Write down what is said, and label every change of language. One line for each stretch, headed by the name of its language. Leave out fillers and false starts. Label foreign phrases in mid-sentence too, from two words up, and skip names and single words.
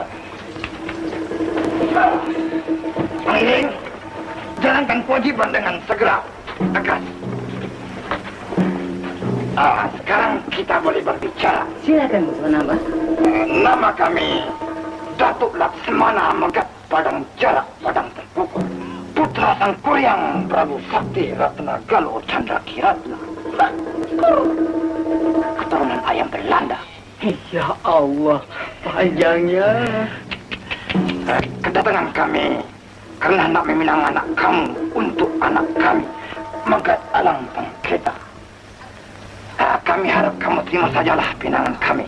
Malay: Pangling, jalankan kewajiban dengan segera, tegas. Sekarang kita boleh berbicara. Silakan Tuan hamba. Nama kami Datuk Laksamana Megat Padang Jarak Padang Terpukul, putra Sang Kuryang Prabu Sakti Ratna Galuh Chandra Kiratna, keturunan ayam Belanda. Ya Allah, panjangnya. Kedatangan kami karena nak meminang anak kamu untuk anak kami, Megat Alang Pengketa. Kami harap kamu terima sajalah pinangan kami.